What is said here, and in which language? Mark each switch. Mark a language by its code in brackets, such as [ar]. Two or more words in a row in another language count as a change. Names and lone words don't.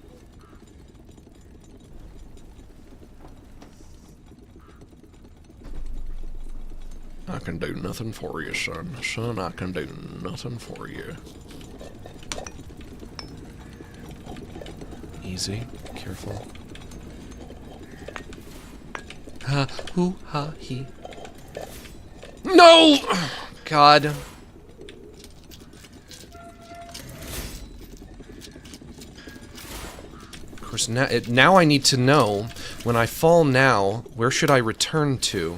[en] I can do nothing for you, son. Son, I can do nothing for you. Easy. Careful. Ha, hoo, ha, he. No! God. Of course, now I need to know, when I fall now, where should I return to?